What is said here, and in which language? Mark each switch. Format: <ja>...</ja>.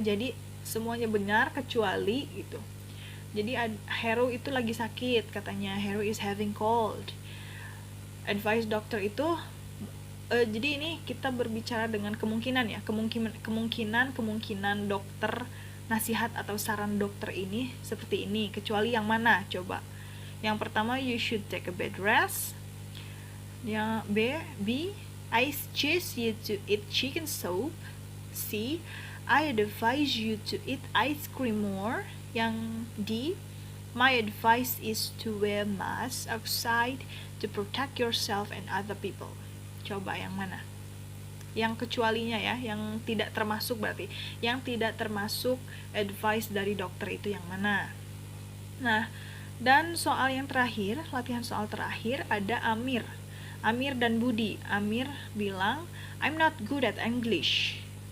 <id>Jadi semuanya benar kecuali gitu. Jadi Hero itu lagi sakit, katanya</id> <en>Hero is having cold.</en> <id>Advice dokter itu jadi ini kita berbicara dengan kemungkinan ya, kemungkinan dokter, nasihat atau saran dokter ini seperti ini, kecuali yang mana? Coba. Yang pertama,</id> <en>you should take a bed rest. Yang B, I suggest you to eat chicken soup. C, I advise you to eat ice cream more. Yang D, my advice is to wear mask outside to protect yourself and other people.</en> <id>Coba yang mana? Yang kecualinya ya, yang tidak termasuk berarti. Yang tidak termasuk advice dari dokter itu yang mana? Nah, dan soal yang terakhir, latihan soal terakhir ada Amir dan Budi. Amir bilang,</id> <en>I'm not good at English.</en>